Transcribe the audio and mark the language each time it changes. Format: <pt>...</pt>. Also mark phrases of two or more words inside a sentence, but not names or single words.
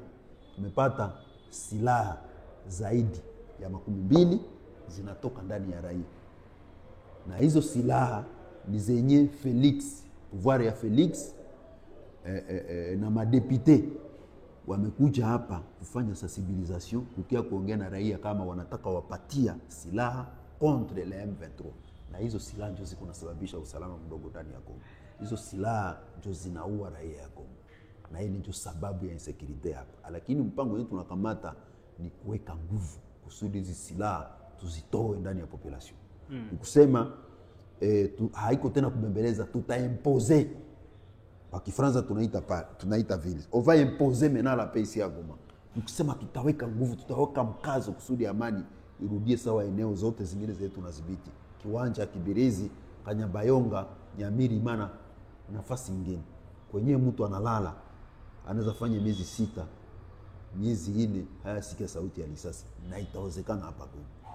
<sw>Tumepata silaha zaidi ya 12 zinatoka ndani ya raia. Na hizo silaha ni zenye Felix, pouvoir ya Felix na madepite wamekuja hapa kufanya sensibilisation, kukia kuongea na raia kama wanataka wapatia silaha</sw> <fr>contre le M23.</fr> <sw>Na hizo silaha ndio ziko nasababisha usalama mdogo ndani ya Kongo. Hizo silaha ndio zinaua raia ya Kongo. Na hii ndio sababu ya insecurity hapa. Lakini mpango wetu tunakamata ni kuweka nguvu kusudi hizi silaha tuzitoe ndani ya population. Nikusema haiko tena kubembeleza, tutaimpose. Kwa Kifaransa tunaita vile.</sw> <fr>On va imposer maintenant la paix ici à Goma.</fr> <sw>Nikusema tutaweka nguvu, tutaweka mkazo kusudi amani irudie sawa eneo zote zingine zetu tunadhibiti. Kiwanja Kibirizi, Kanyabayonga, Nyamiri, Mana, nafasi nyingine. Kwenye mtu analala anaweza fanya miezi 6, miezi 4 hayasikia sauti ya risasi, na itawezekana hapa Goma.</sw>